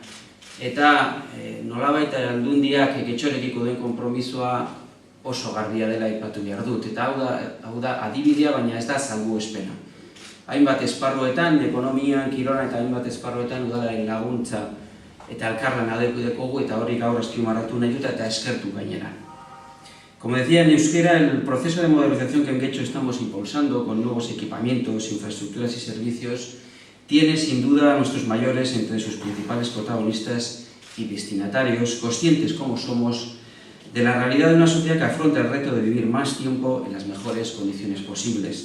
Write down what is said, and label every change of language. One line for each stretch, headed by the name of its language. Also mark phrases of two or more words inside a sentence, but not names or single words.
Basque: Eta nolabait aldundiak getxorekiko den konpromisoa oso garbia dela aipatu behar dut, eta hau da adibidea, baina ez da salbuespena. Hainbat esparruetan, ekonomian, kirolan eta hainbat esparruetan udalaren laguntza eta elkarlana dekogu eta hori gaur azpimarratu nahi dut eta eskertu gainera.
Spanish: Como decía en euskera, el proceso de modernización que en Getxo estamos impulsando con nuevos equipamientos, infraestructuras y servicios tiene sin duda a nuestros mayores entre sus principales protagonistas y destinatarios, conscientes como somos de la realidad de una sociedad que afronta el reto de vivir más tiempo en las mejores condiciones posibles.